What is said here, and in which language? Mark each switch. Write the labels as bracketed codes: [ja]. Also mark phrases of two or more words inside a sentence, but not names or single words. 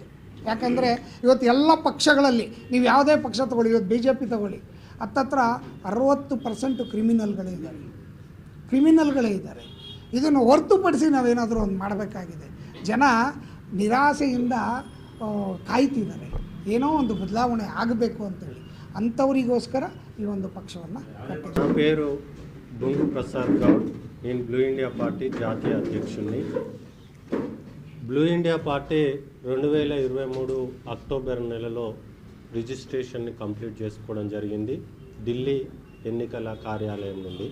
[kn] ಯಾಕಂದರೆ ಇವತ್ತು ಎಲ್ಲ ಪಕ್ಷಗಳಲ್ಲಿ ನೀವು ಯಾವುದೇ ಪಕ್ಷ ತಗೊಳ್ಳಿ, ಇವತ್ತು BJP ತಗೊಳ್ಳಿ, ಹತ್ತತ್ರ 60% ಕ್ರಿಮಿನಲ್ಗಳೇ ಇದ್ದಾರೆ. ಇದನ್ನು ಹೊರತುಪಡಿಸಿ ನಾವೇನಾದರೂ ಒಂದು ಮಾಡಬೇಕಾಗಿದೆ. ಜನ ನಿರಾಸೆಯಿಂದ ಕಾಯ್ತಿದ್ದಾರೆ, ಏನೋ ಒಂದು ಬದಲಾವಣೆ ಆಗಬೇಕು ಅಂತೇಳಿ. ಅಂಥವರಿಗೋಸ್ಕರ ಈ ಒಂದು ಪಕ್ಷವನ್ನು ಕಟ್ಟಿದ್ದಾರೆ. [te] నా పేరు బొంగు ప్రసాద్ గౌడ్. నేను బ్లూ ఇండియా పార్టీ జాతీయ అధ్యక్షుడిని. బ్లూ ఇండియా పార్టీ 2023 అక్టోబర్ నెలలో [en] registration complete [te] చేసుకోవడం జరిగింది ఢిల్లీ ఎన్నికల కార్యాలయం నుండి.